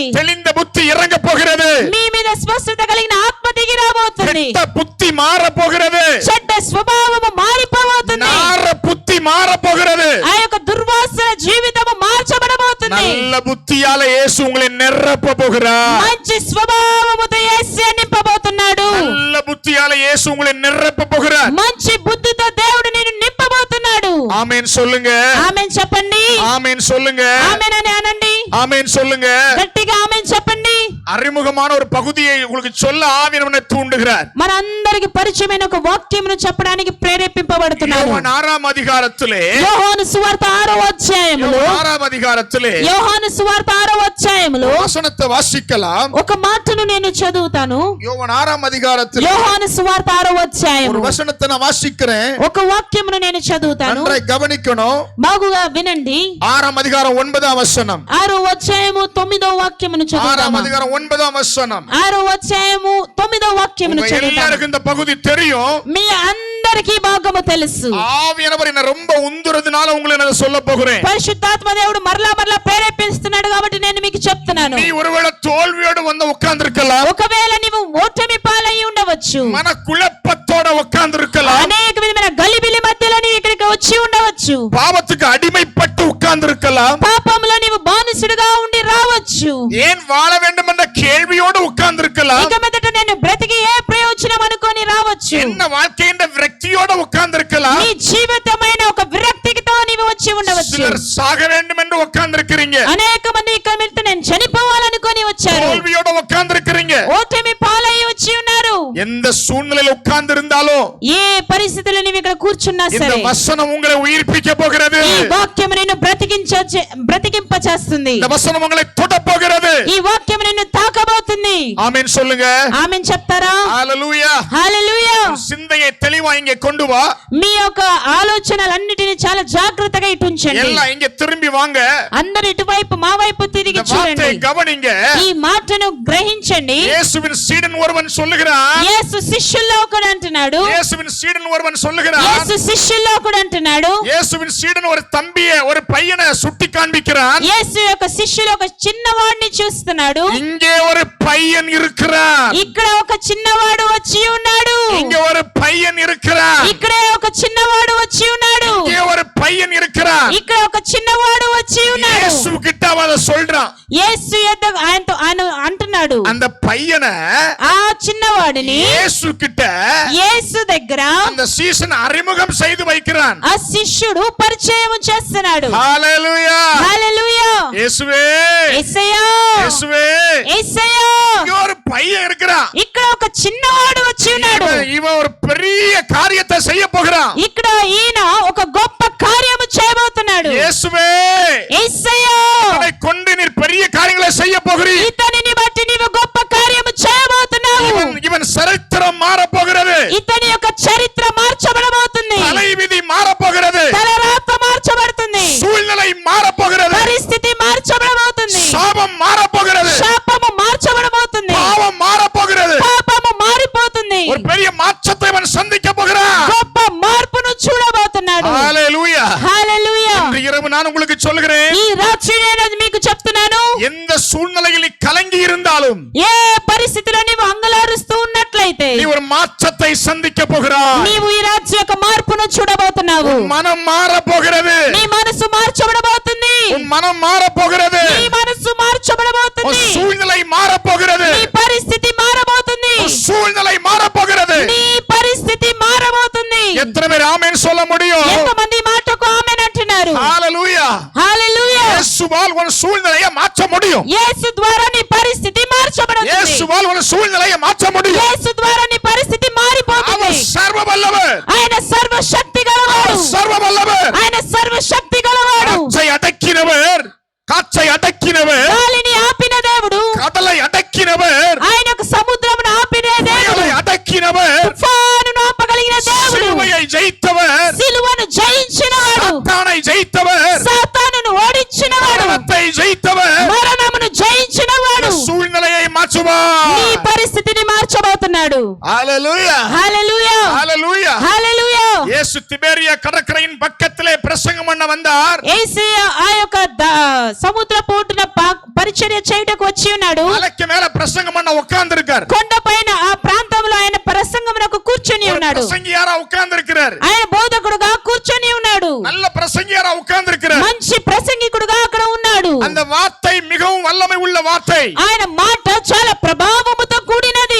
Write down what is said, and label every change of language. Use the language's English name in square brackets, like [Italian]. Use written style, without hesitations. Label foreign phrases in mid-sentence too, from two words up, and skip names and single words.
[Tamil] தெளிந்த புத்தி இறங்க போகிறது. [Telugu] మీ మీద స్వస్థత కలిగిన ఆత్మ దిగి రాబోతుంది. [Tamil] கெட்ட புத்தி மாற போகிறது. [Telugu] చెడ్డ స్వభావము మారిపోబోతుంది. [Tamil] நார புத்தி மாற போகிறது. [Telugu] ఆ యొక్క దుర్వాసన జీవితము మార్చబడబోతుంది. [Tamil] நல்ல புத்தியால இயேசு உங்களை நிரப்ப போகிறார். [Telugu] మంచి స్వభావముతో యేసు నింపబోతున్నాడు. [Tamil] நல்ல புத்தியால இயேசு உங்களை நிரப்ப போகிறார். [Telugu] మంచి బుద్ధితో దేవుడు నిన్ను నింపబోతున్నాడు. [Tamil] ஆமென் சொல்லுங்க. [Telugu] ఆమేన్ చెప్పండి. [Tamil] ஆமென் சொல்லுங்க. [Telugu] ఆమేన్ అని అనండి. [Tamil] ஆமென் சொல்லுங்க. [Telugu] గట్టిగా ఆమేన్ చెప్పండి. [Tamil] அறிமுகமான ஒரு பகுதியை உங்களுக்கு சொல்ல ஆவியானவர் தூண்டுகிறார். [Telugu] మనందరికి పరిచయమైన ఒక వాక్యమును చెప్పడానికి ప్రేరేపింపబడుతున్నాను. [Tamil] யோவான் 6ஆம் அதிகாரத்திலே, [Telugu] యోహాను సువార్త 6వ అధ్యాయములో, [Tamil] யோவான் 6ஆம் அதிகாரத்திலே [Telugu] యోహాను సువార్త 6వ అధ్యాయములో [Tamil] வசனத்தை வாசிக்கலாம். [Telugu] ఒక మాటను నేను చదువుతాను. [Tamil] யோவான் 6ஆம் அதிகாரத்திலே [Telugu] యోహాను సువార్త 6వ అధ్యాయము [Tamil] ஒரு வசனத்தை நான் வாசிக்கிறேன். [Telugu] ఒక వాక్యమును నేను చదువుతాను. [Tamil] நன்றாய் கவனிக்கணும். [Telugu] బాగుగా వినండి. [Tamil] 6ஆம் அதிகாரம் 9ஆம் வசனம். [Telugu] 6వ అధ్యాయము 9వ వాక్యమును [Tamil] 6ஆம் [Telugu] చదువుతాము. [Tamil] அதிகாரம் 9ஆம் வசனம். [Telugu] 6వ అధ్యాయము 9వ వాక్యమును [Tamil] உங்க [Telugu] చదువుతాము. [Tamil] எல்லாருக்கும் இந்த பகுதி தெரியும். [Telugu] మీ అందరికీ భాగము తెలుసు. [Tamil] ஆவியானவர் என்ன ரொம்ப உந்துறதுனால உங்களுக்கு நான் சொல்ல போகிறேன். [Telugu] పరిశుద్ధాత్మ దేవుడు మరలా ప్రేరేపిస్తున్నాడు కాబట్టి నేను మీకు చెప్తున్నాను. [Tamil] நீ ஒருவேளை தோல்வியோடு வந்து உட்கார்ந்திருக்கலாம். [Telugu] ఒకవేళ నీవు ఓటమి పాలై ఉండవచ్చు. [Tamil] மன குழப்பத்தோட உட்கார்ந்திருக்கலாம். [Telugu] అనేక విధమైన గలిబిలి మధ్యలో నీవు ఇక్కడికి వచ్చి ఉండవచ్చు. [Tamil] பாவத்துக்கு அடிமைப்பட்டு உட்கார்ந்திருக்கலாம். [Telugu] పాపంలో నీవు బానిసుడిగా ఉండి రావచ్చు. [Tamil] ஏன் வாழ வேண்டும் என்ற கேள்வியோடு உட்கார்ந்திருக்கலாம். [Telugu] ఇక మీదట నేను బ్రతికి ఏ ప్రయోజనం అనుకొని రావచ్చు. [Tamil] என்ன வாழ்க்கை என்ற விரக்தியோட உட்கார்ந்திருக்கலாம். [Telugu] నీ జీవితమైన ఒక విరక్తితో నీవు వచ్చి ఉండవచ్చు. [Tamil] சிலர் சாக வேண்டும் என்று உட்கார்ந்திருக்கிறீங்க. [Telugu] అనేక మంది ఇక మీదట నేను చనిపోవాలనుకొని వచ్చారు. [Tamil] தோல்வியோட உட்கார்ந்திருக்கிறீங்க. [Telugu] ఓటమి పాలై వచ్చి ఉన్నారు. [Tamil] எந்த சூழ்நிலையில உட்கார்ந்து இருந்தாலும் [Telugu] ఏ పరిస్థితిలో నీవు ఇక్కడ కూర్చున్నా [Tamil] இந்த [Telugu] సరే [Tamil] வசனம் உங்களை உயிர்ப்பிக்க போகிறது. [Telugu] ఈ వాక్యం నిన్ను బ్రతికింప చేస్తుంది. [Tamil] இந்த வசனம் உங்களை தொட போகிறது. [Telugu] ఈ వాక్యం నిన్ను తాకబోతుంది. [Tamil] ஆமென் சொல்லுங்க. [Telugu] ఆమేన్ చెప్తారా? హల్లెలూయా. హల్లెలూయా. [Tamil] சிந்தையை தெளிவா இங்கே கொண்டு வா. [Telugu] మీ యొక్క ఆలోచనలన్నిటిని చాలా జాగ్రత్తగా ఇటు ఉంచండి. [Tamil] எல்லாம் இங்க திரும்பி வாங்க. [Telugu] అందరూ ఇటువైపు మా వైపు తిరిగి చూడండి. [Tamil] கவனிங்க. [Telugu] ఈ మాటను గ్రహించండి. [Tamil] இயேசுவின் சீடன் ஒருவன் சொல்லுகிறான். [Telugu] యేసు శిష్యుల్లో ఒకడు అంటున్నాడు. [Tamil] இயேசுவின் சீடன் ஒருவன் சொல்லுகிறான். [Telugu] యేసు శిష్యుల్లో ఒకడు అంటున్నాడు. [Tamil] இயேசுவின் சீடன் ஒரு தம்பியை ஒரு பையனை சுட்டி காண்பிக்கிறான். [Telugu] యేసు యొక్క శిష్యులు ఒక చిన్నవాడిని చూస్తున్నాడు. [Tamil] இங்கே ஒரு பையன் இருக்கிறான். [Telugu] ఇక్కడ ఒక చిన్నవాడు వచ్చి ఉన్నాడు. [Tamil] இங்க ஒரு பையன் இருக்கிறான். [Telugu] ఇక్కడే ఒక చిన్నవాడు వచ్చి ఉన్నాడు. [Tamil] இங்கே ஒரு பையன் இருக்கிறான். [Telugu] ఇక్కడ ఒక చిన్నవాడు వచ్చి ఉన్నాడు. [Tamil] இயேசு கிட்ட அவன் சொல்றான். [Telugu] యేసు ఆయనతో అంటున్నాడు. [Tamil] அந்த பையனை [Telugu] ఆ చిన్నవాడిని [Tamil] இயேசு கிட்ட [Telugu] యేసు దగ్గర [Tamil] அந்த சீசன் அறிமுகம் செய்து வைக்கிறான். [Telugu] ఆ శిష్యుడు పరిచయం చేస్తున్నాడు. [Tamil] ஹalleluya. [Telugu] హల్లెలూయా. [Tamil] இயேசுவே [Telugu] యేసయ్యా. [Tamil] இயேசுவே [Telugu] యేసయ్యా. [Tamil] இங்க ஒரு பையன் இருக்கிறான். [Telugu] ఇక్కడ ఒక చిన్నవాడు వచ్చి ఉన్నాడు. [Tamil] இவன் ஒரு பெரிய காரியத்தை செய்ய போகிறான். [Telugu] ఇక్కడ ఈయన ఒక గొప్ప కార్యము చేయబోతున్నాడు. [Tamil] இயேசுவே [Telugu] యేసయ్యా. [Tamil] இவனை கொண்டு நீர் பெரிய காரியங்களை செய்ய போகிறீர். [Telugu] ఇతనిని బట్టి నీవు గొప్ప కార్యము చేయబోతున్నావు. [Tamil] இவன் சரித்திரம் மாற போகிறது. [Telugu] ఇతని యొక్క చరిత్ర మార్చబడబోతుంది. [Tamil] தலைவிதி மாற போகிறது. [Telugu] తలరాత మార్చబడుతుంది. [Tamil] சூழ்நிலை மாற போகிறது. [Telugu] పరిస్థితి మార్చబడబోతుంది. [Tamil] சாபம் மாற போகிறது. [Telugu] శాపము మార్చబడబోతుంది. [Tamil] பாவம் மாற போகிறது. [Telugu] పాపము మారిపోతుంది. [Tamil] ஒரு பெரிய மாற்றத்தை இவன் சந்திக்க போகிறான். [Telugu] గొప్ప మార్పును చూడబోతున్నాడు. [Tamil] ஹalleluya. [Telugu] హల్లెలూయా. [Tamil] இன்று இரவு நான் உங்களுக்கு சொல்கிறேன். [Telugu] ఈ రాత్రి నేను మీకు చెప్తున్నాను. [Tamil] எந்த சூழ்நிலையில் நீ கலங்கி இருந்தாலும் [Telugu] ఏ పరిస్థితిలో నీవు అంగలారుస్తూ ఉన్నట్లయితే [Tamil] நீ ஒரு மாற்றத்தை சந்திக்க போகிறாய். [Telugu] నీవు ఈ రాత్రి యొక్క మార్పును చూడబోతున్నావు. [Tamil] உன் மனம் மாற போகிறது. [Telugu] నీ మనసు మార్చబడబోతుంది. [Tamil] உன் மனம் மாற போகிறது. [Telugu] నీ మనసు [Tamil] உன் [Telugu] మార్చబడబోతుంది. [Tamil] சூழ்நிலை மாற போகிறது. [Telugu] నీ పరిస్థితి మారబోతుంది. [Tamil] உன் சூழ்நிலை மாற போகிறது. [Telugu] నీ పరిస్థితి మారబోతుంది. [Tamil] எத்தனை பேர் ஆமென் சொல்ல முடியும்? [Telugu] ఎంతమంది మాటకు ఆమేన్ అంటున్నారు? [Tamil] ஹalleluya. [Telugu] హల్లెలూయా. [Tamil] இயேசுவால் உன் சூழ்நிலையை மாற்ற முடியும். [Telugu] యేసు ద్వారా నీ పరిస్థితి మార్చబడుతుంది. [Tamil] இயேசுவால் உன் சூழ்நிலையை மாற்ற முடியும். [Telugu] యేసు ద్వారా నీ పరిస్థితి మారిపోతుంది. [Tamil] அவர் சர்வ வல்லவர். [Telugu] ఆయన సర్వశక్తి గలవాడు. [Tamil] சர்வ வல்லவர். [Telugu] ఆయన సర్వశక్తి గలవాడు. [Tamil] காற்றை அடக்கினவர். [Telugu] గాలిని ఆపిన దేవుడు. [Tamil] கடலை அடக்கினவர். [Telugu] ఆయన యొక్క సముద్రమును ఆపిన దేవుడు. [Tamil] அடக்கினவர். [Telugu] తుఫానును ఆపగలిగిన దేవుడు. [Tamil] சிலுவையை ஜெயித்தவர். [Telugu] సిలువను జయించినవాడు. [Tamil] சாத்தானை ஜெயித்தவர். [Telugu] సాతానును ఓడించినవాడు. [Tamil] மரணத்தை ஜெயித்தவர். [Telugu] మరణమును జయించినవాడు. [Tamil] சூழ்நிலையை மாற்றுவார். [Telugu] నీ పరిస్థితిని మార్చబోతున్నాడు. [Tamil] ஹalleluya. [Telugu] హల్లెలూయా. [Tamil] ஹalleluya. [Telugu] హల్లెలూయా. [Tamil] இயேசு திபேரியா கடற்கரையின் பக்கத்திலே பிரசங்கம் பண்ண வந்தார். [Telugu] యేసయ్య ఆ యొక్క సముద్ర పోటున పరిచర్య చేయడానికి వచ్చి ఉన్నాడు. [Tamil] மலைக்கு மேல பிரசங்கம் பண்ண உட்கார்ந்திருக்கார். [Telugu] కొండపైన ఆ ప్రాంతంలో ఆయన ప్రసంగమునకు కూర్చొని ఉన్నాడు. [Tamil] பிரசங்கியாரா உட்கார்ந்திருக்கிறார். [Telugu] ఆయన బోధకుడుగా కూర్చొని ఉన్నాడు. [Tamil] நல்ல பிரசங்கியாரா உட்கார்ந்திருக்கிறார். [Telugu] మంచి ప్రసంగికుడుగా అక్కడ ఉన్నాడు. [Tamil] அந்த வார்த்தை மிகவும் வல்லமை உள்ள வார்த்தை. [Telugu] ఆయన మాట చాలా ప్రభావముతో కూడినది.